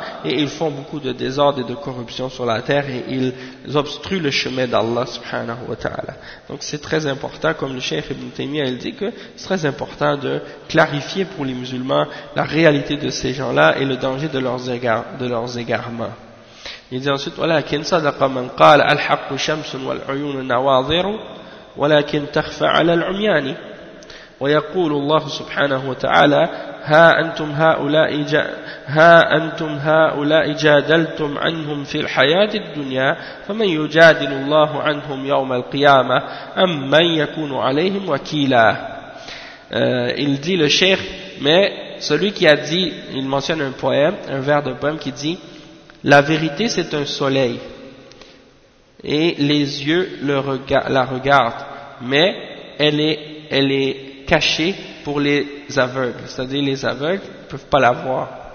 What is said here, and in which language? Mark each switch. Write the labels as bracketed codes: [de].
[fr] Et ils font beaucoup de désordre et de corruption sur la terre et ils obstruent le chemin d'Allah subhanahu wa ta'ala. Donc c'est très important, comme le Cheikh Ibn Taymiyyah il dit que c'est très important de clarifier pour les musulmans la réalité de ces gens-là et le danger de leurs égarements. Il dit ensuite, voilà, [ar] « Kinsadaqa man qala al-haqqu shamsun wal-uyun nawadhiru » ولكن تخفى على العميان ويقول الله سبحانه وتعالى ها أنتم هؤلاء جادلتم عنهم في الحياة الدنيا فمن يجادل الله عنهم يوم القيامة أم من يكون عليهم وكيلا. [fr] Il dit le cheikh, mais celui qui a dit, il mentionne un vers de poème qui dit: la vérité c'est un soleil et les yeux la regardent, mais elle est cachée pour les aveugles, c'est-à-dire les aveugles ne peuvent pas la voir.